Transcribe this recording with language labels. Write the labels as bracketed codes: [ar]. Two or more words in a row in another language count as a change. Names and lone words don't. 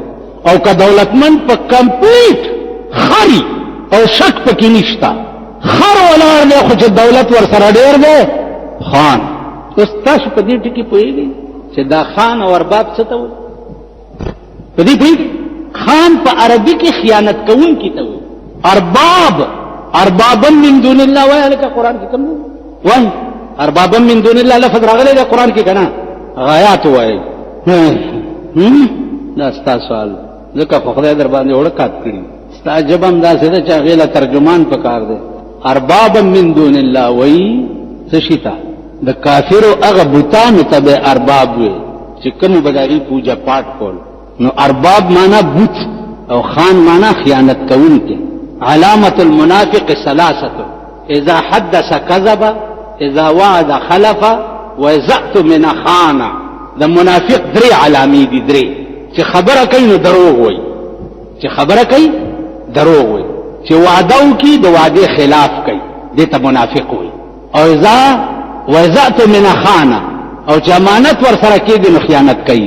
[ps] او که دولتمند په کمپلیټ خري او شک پکې نشته، خر ولاړ دی خو چې دولت ورسره ډېر دی خان. اوس تاسو په دې ټکي پوهېږئ چې دا خان او ارباب څه ته وایي؟ په دې پوهېږئ؟ خان په عربي کې خیانت کوونکي ته وایي. [ar] اربابا من دون الله [ps] وایي، هلکه قرآن کې کوم دی وایي؟ [ar] اربابا من دون الله [ps] لفظ راغلی دی قرآن کې که نه؟ غایات وایي. دا ستا سوال ځکه خو خدای در باندې وړکات کړي، ستا ژبه هم داسې ده چې هغې له ترجمان پکار دی. [ar] اربابا من دون الله [ps] وایي څه شي ته؟ د کافرو هغه بوتانو ته به ارباب وي چې کومو به د هغې پوجا پاټ کول. نو ارباب معنا بوت او خان معنا خیانت کوونکی. [ar] علامة المنافق ثلاثه، اذا حدث كذب، اذا وعد خلف، واذا اؤتمن خان. [ps] د منافق درې علامې دي، درې چې خبره کوي نو دروغ وایي، چې خبره کوي دروغ وایي، چې وعده وکړي د وعدې خلاف کوي، دې ته منافق وایي. او [ar] واذا اؤتمن خان، [ps] او چې امانت ورسره کېږي نو خیانت کوي.